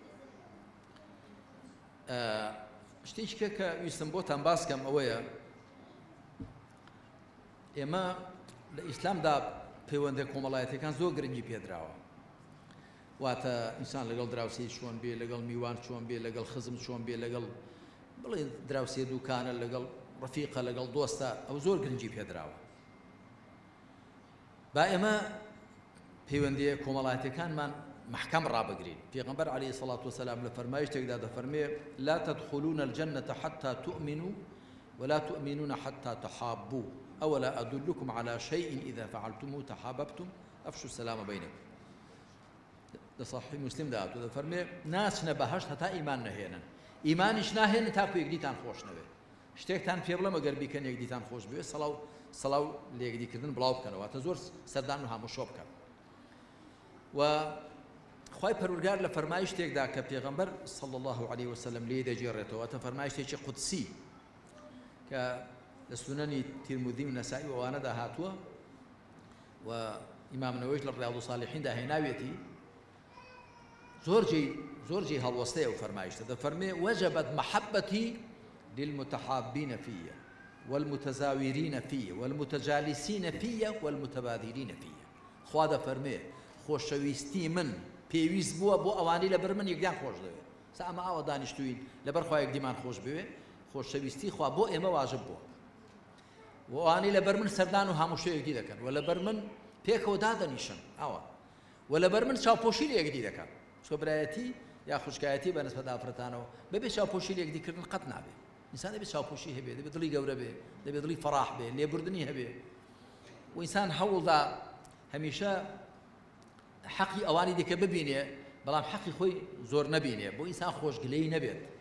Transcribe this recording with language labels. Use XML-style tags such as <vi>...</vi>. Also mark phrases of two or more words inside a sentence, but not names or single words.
<ckb>شتێکە کە ویستم بۆتان باسکەم ئەوەیە ئێمە لە ئیسلامدا پەیوەندە کۆمەڵایەتەکان زۆر گرنگی پێدراوە واتە ئینسان لەگەڵ دراوسێ چۆن بێ لەگەڵ میوان چۆن بێ لەگەڵ خزم چۆن بێ لەگەڵ بڵێ دراوسێ دووکانە لەگەڵ ڕەفیقە لەگەڵ دۆستە ئەو زۆر گرنگی پێدراوە. با ئێمە پەیوەندیە کۆمەڵایەتەکانمان محکەم ڕابگرین.</ckb> <ar>پێغەمبەر عەلەیهی السەڵاتو وەسەلام</ar> <ckb>لە فەرمایشتێکدا دەفەرمێ</ckb> <ar>لا تدخلون الجنة حتى تؤمنوا ولا تؤمنون حتى تحابوا أولا أدلكم على شيء إذا فعلتموه تحاببتم أفشوا السلام بينكم.</ar> <ckb>لصحيح مسلم داعتو دەفەرمێ ناچنە بەهەشت هەتا ئیمان نەهێنن ئیمانیش ناهێنن تاکو یەکدیتان خۆش نەوێ شتێکتان پێ بڵێم ئەگەر بیکەن یەکدیتان خۆش بوێ سەڵاو لە یەکدیکردن بڵاو بکەنەوە واتە زۆر سەردان و هاموشۆ بکەن. و خوای پەروەردگار لە فەرمایشتێکدا کە پێغەمبەر</ckb> <ar>صلی الله علیه وسلم</ar> <ckb>لێ دەجێڕێتەوە واتە فەرمایشتێکی قودسی کە لە سونەنی تیرمذی و نەسائی و ئەوانەدا هاتووە و ئیمام نەوەویش لە ڕیاض الصالحیندا هێناوێتی زۆر جێی هەڵوەستەیە و فەرمایشتە دەفەرمێ</ckb> <ar>وجبت محبتي للمتحابين فيه والمتزاورين فيه والمتجالسين فيه والمتبادلين فيه.</ar> <ckb>خوا دەفەرمێ خۆشەویستی من پێویست بووە بۆ ئەوانەی لەبەر من یەکدیان خۆش دەوێت سا ئەمە ئاوە دانیشتوین لەبەر خوا یەکدیمان خۆش بوێ خۆشەویستی خوا بۆ ئێمە واجب بووە و ئەوانەی لەبەر من سەردان و هەموو شتێک یەکدی دەکەن و لەبەر من پێکەوە دادەنیشن ئەوە و لەبەر من چاوپۆشی لە یەکدی دەکەن سۆبرایەتی یا خوشکایەتی بەنسبەت ئافرەتانەوە بەبێ چاوپۆشی لە یەکدیکردن قەت نابێ ئینسان دەبێت چاوپۆشی هەبێ دەبێت دڵی گەورە بێ دەبێت دڵی فەڕاح بێ لێبوردنی هەبێ و ئینسان هەوڵدا هەمیشە حەقی ئەوانی دیکە ببینێ بەڵام حەقی خۆی زۆر نەبینێ بۆ ئینسان خۆشگلەی نەبێت.</ckb>